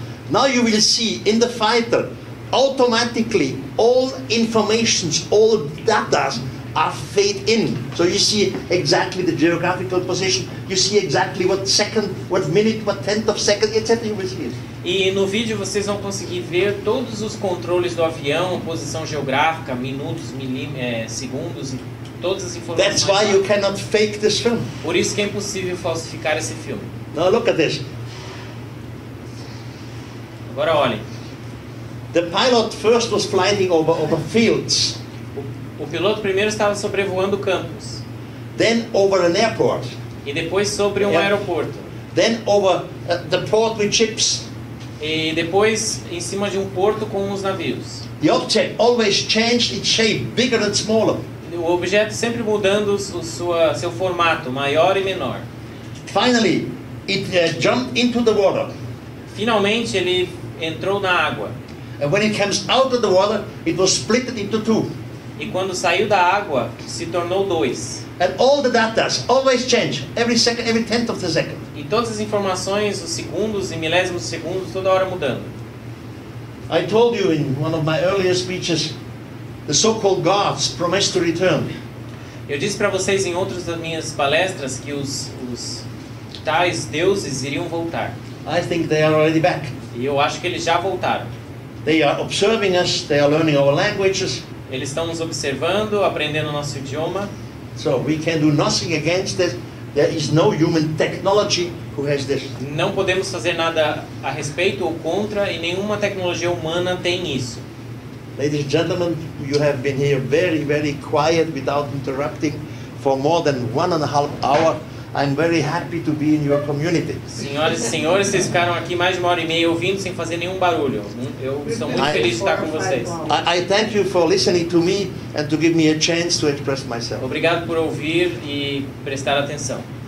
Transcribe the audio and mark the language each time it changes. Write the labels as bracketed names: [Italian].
[English] Now you will see in the fighter automatically all informations, all data are fade in. So you see exactly the geographical position. You see exactly what second, what minute, what tenth of second, etc. You will see it. [Portuguese] E no vídeo vocês vão conseguir ver todos os controles do avião, posição geográfica, minutos, segundos e todas as informações. [English] That's why you cannot fake this film. [Portuguese] Por isso que é impossível falsificar esse filme. [English] Now look at this. [Portuguese] Agora olhem. [English] The pilot first was flying over fields. [Portuguese] O piloto primeiro estava sobrevoando campos. [English] Then over an airport. [Portuguese] E depois sobre um aeroporto. [English] Then over the port with ships. [Portuguese] E depois em cima de um porto com os navios. [English] The object always changed its shape, bigger and smaller. [Portuguese] O objeto sempre mudando seu formato, maior e menor. [English] Finally, it jumped into the water. [Portuguese] Finalmente ele entrou na água. [English] And when it comes out of the water, it was split into two. [Portuguese] E quando saiu da água, se tornou dois. [English] And all the data always change, every second, every tenth of the second. [Portuguese] E todas as informações, os segundos e milésimos de segundos, toda hora mudando. [English] I told you in one of my earlier speeches, the so-called gods promised to return. [Portuguese] Eu disse para vocês em outras das minhas palestras que os tais deuses iriam voltar. [English] I think they are already back. [Portuguese] E eu acho que eles já voltaram. [English] They are observing us, they are learning our languages. [Portuguese] Eles estão nos observando, aprendendo o nosso idioma. [English] So we can do nothing against this. There is no human technology who has this. [Portuguese] Não podemos fazer nada a respeito ou contra, e nenhuma tecnologia humana tem isso. [English] Ladies and gentlemen, you have been here very, very quiet without interrupting for more than 1.5 hours. I'm very happy to be in your community. [Portuguese] Senhoras e senhores, vocês ficaram aqui mais de 1h30 ouvindo sem fazer nenhum barulho. Eu estou muito feliz de estar com vocês. [English] I thank you for listening to me and to give me a chance to express myself. [Portuguese] Obrigado por ouvir e prestar atenção.